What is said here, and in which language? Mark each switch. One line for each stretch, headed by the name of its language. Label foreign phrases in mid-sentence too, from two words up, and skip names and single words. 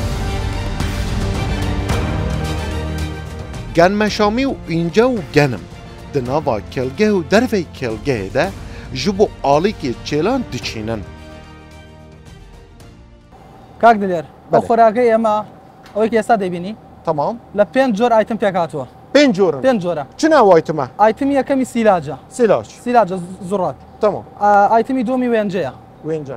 Kurdish: Genmeşamî û înce û genim di nava kelgeh û dervey kelgehê de ji bo alîkê çêlan diçînin.
Central Kurdish: کاک دلێر ئەو خۆراکەی ئێمە ئەوەی ئێستا دەبینی Tamam. لە 5 جۆر ئایتم پێک هاتووە 5 جۆرن 5 جۆرە چ ناوایتمە ئایتمی یەکەمی سیلاجە سیلاج سیلاجە زوڕات Tamam. ئایتمی دومی وێنجەیە وێنجە